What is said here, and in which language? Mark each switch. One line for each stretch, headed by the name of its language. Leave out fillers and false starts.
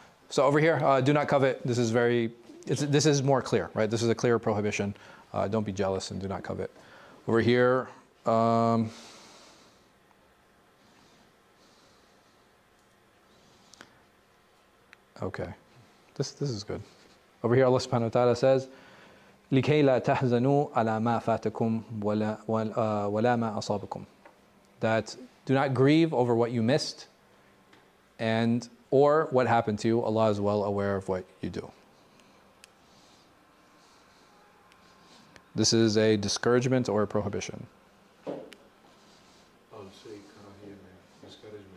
English: So over here, do not covet. This is this is more clear, right? This is a clear prohibition. Don't be jealous and do not covet. Over here, okay, this is good. Over here, Allah subhanahu wa ta'ala says,
Arabic: لِكَيْ لَا تَحْزَنُوا عَلَى مَا فَاتَكُمْ وَلَا مَا أَصَابَكُمْ.
English: That do not grieve over what you missed or what happened to you. Allah is well aware of what you do. This is a discouragement or a prohibition. I'll say karahiyya, discouragement.